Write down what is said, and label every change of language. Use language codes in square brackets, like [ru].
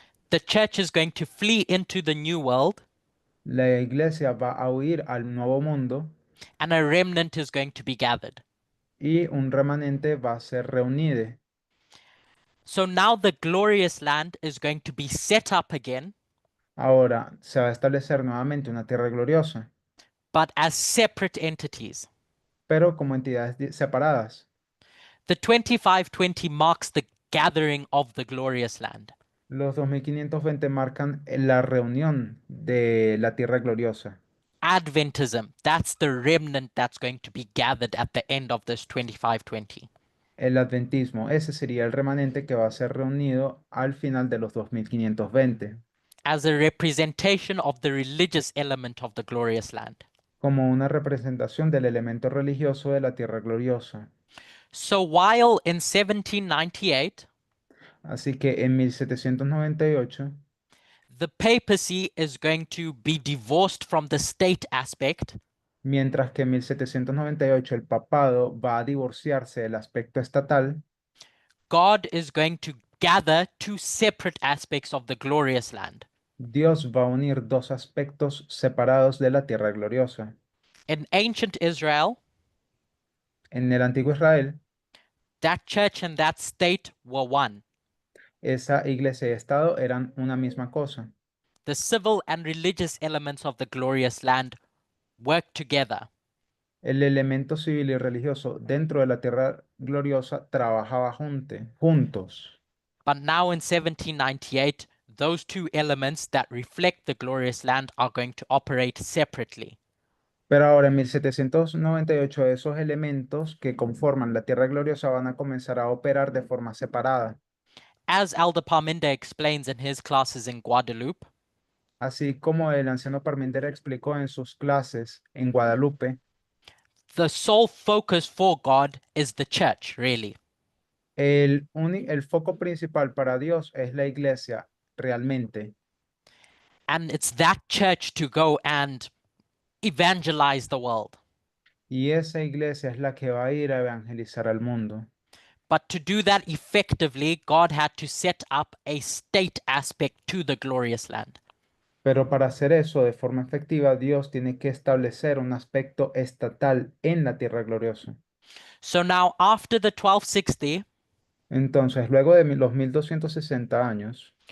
[en] the church is going to flee into the new world, [es] la iglesia va a huir al nuevo mundo [en] and a remnant is going to be gathered. [es] y un remanente va a ser reunido. [en] So now the glorious land is going to be set up again, [es] Ahora se va a establecer nuevamente una tierra gloriosa, [en] but as separate entities. [es] pero como entidades separadas. [en] The 2520 marks the gathering of the glorious land. [es] Los 2520 marcan la reunión de la tierra gloriosa. [en] Adventism, that's the remnant that's going to be gathered at the end of this 2520. [es] El adventismo, ese sería el remanente que va a ser reunido al final de los 2520, [en] As a representation of the religious element of the glorious land. [es] como una representación del elemento religioso de la tierra gloriosa. [en] So while in 1798, [es] Así que en 1798, [en] the papacy is going to be divorced from the state aspect, [es] mientras que en 1798 el papado va a divorciarse del aspecto estatal, [en] God is going to gather two separate aspects of the glorious land. [es] Dios va a unir dos aspectos separados de la tierra gloriosa. [en] In ancient Israel, [es] En el antiguo Israel, [en] that church and that state were one. [es] esa iglesia y estado eran una misma cosa. [en] The civil and religious elements of the glorious land work together. [es] El elemento civil y religioso dentro de la tierra gloriosa trabajaba juntos. [en] But now in 1798, those two elements that reflect the glorious land are going to operate separately. [es] Pero ahora en 1798 esos elementos que conforman la tierra gloriosa van a comenzar a operar de forma separada. [en] As Elder Parminda explains in his classes in Guadeloupe, [es] Así como el anciano Parmindera explicó en sus clases en Guadalupe, [en] the sole focus for God is the church, really. [es] el foco principal para Dios es la iglesia, realmente. [en] And it's that church to go and evangelize the world. [es] Y esa iglesia es la que va a ir a evangelizar al mundo. [en] But to do that effectively, God had to set up a state aspect to the glorious land. [es] Pero para hacer eso de forma efectiva, Dios tiene que establecer un aspecto estatal en la tierra gloriosa. [en] So now, after the 1260, [es] Entonces, luego de los 1260 años,